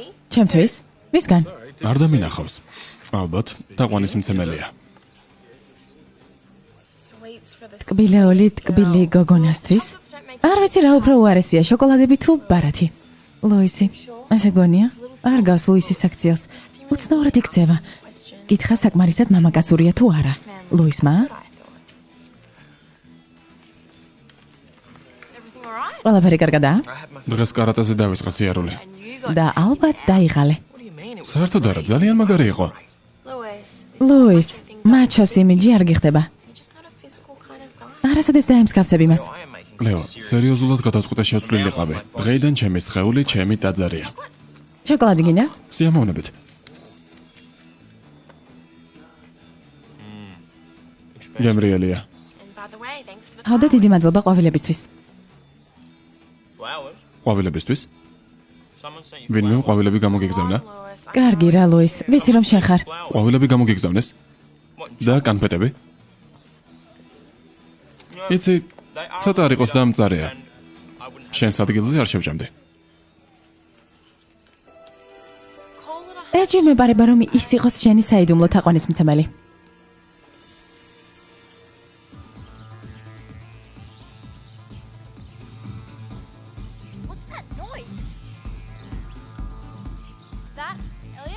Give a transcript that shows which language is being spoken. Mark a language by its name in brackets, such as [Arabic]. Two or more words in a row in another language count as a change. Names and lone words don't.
[Georgian] ჩემთვის? ვისგან? არ დამინახავს. ალბათ, დაყვანისმცემელია. [English] Sweets for the [Georgian] ტკბილეული ტკბილი გოგონასთვის. არ ვიცი რა უფრო უარესია, შოკოლადები თუ ბარათი. ლოისი, ასე გონია? არ გავს ლუისის საქციელს. უცნაურად იქცევა. კითხა საკმარისად მამაკაცურია თუ არა. ლუისმა? [English] what I thought. Everything all right? [Georgian] ყველაფერი კარგადაა? დღეს კარატაზე დავიწყე სიარული. [English] And you got [Georgian] და ალბათ დაიღალე. [English] What do you mean? It was [Georgian] საერთოდ არა, ძალიან მაგარი იყო. Louis. ლუის, მაჩოს იმიჯი არ გიხდება. [English] You're just not a physical kind of guy. [Georgian] არასოდეს დაემსგავსებ იმას. [English] I am making [Georgian] კლეო, სერიოზულად გადაწყვიტე შეცვლილი ყავი. დღეიდან ჩემი სხეული, ჩემი ტაძარია. შოკოლადი გინდა? სიამოვნებით. გემრიელია. [English] And by the way, thanks for the [Georgian] ჰავდა დიდი მადლობა ყვავილებისთვის. [English] flowers. [Georgian] ყვავილებისთვის? [English] Someone sent you [Georgian] ვინმე ყვავილები გამოგიგზავნა? Louis. კარგი რა ლუის, ვიცი რომ შენ ხარ. ყვავილები გამოგიგზავნეს? [English] What? [Georgian] და კანფეტები? იცი, ცოტა არ იყოს და მწარეა. [English] And I wouldn't [Georgian] შენს ადგილზე არ შევჭამდი. [English] Call it a [Georgian] ეჭვი მეპარება რომ ის იყოს შენი საიდუმლო თაყვანისმცემელი. [English] What's that noise? That, Elliot?